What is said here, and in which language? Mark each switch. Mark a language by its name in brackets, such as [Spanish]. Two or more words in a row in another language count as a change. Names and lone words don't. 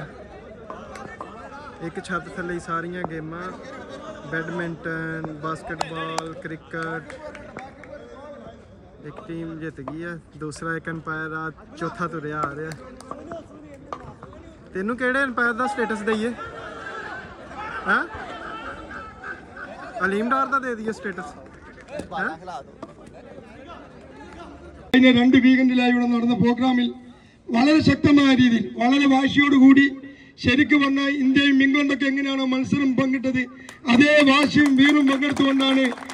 [Punjabi] ਇੱਕ ਛੱਤ ਥੱਲੇ ਸਾਰੀਆਂ ਗੇਮਾਂ, ਬੈਡਮਿੰਟਨ, ਬਾਸਕਟਬਾਲ, ਕ੍ਰਿਕਟ। ਇੱਕ ਟੀਮ ਜਿੱਤ ਗਈ ਹੈ, ਦੂਸਰਾ ਇੱਕ ਅੰਪਾਇਰ ਆ, ਚੌਥਾ ਤੁਰਿਆ ਆ ਰਿਹਾ। ਤੈਨੂੰ ਕਿਹੜੇ ਅੰਪਾਇਰ ਦਾ ਸਟੇਟਸ ਦਈਏ? ਹਾਂ ਅਲੀਮ ਡਾਰ ਦਾ ਦੇ ਦਈਏ സ്റ്റാറ്റസ്? [Malayalam] രണ്ട് വീക്കെൻഡിലായി ഇവിടെ നടന്ന പ്രോഗ്രാമിൽ വളരെ ശക്തമായ രീതിയിൽ വളരെ വാശിയോടുകൂടി ശരിക്കും പറഞ്ഞാൽ ഇന്ത്യയും ഇംഗ്ലണ്ടൊക്കെ എങ്ങനെയാണോ മത്സരം പങ്കിട്ടത് അതേ വാശിയും വീറും പങ്കെടുത്തുകൊണ്ടാണ്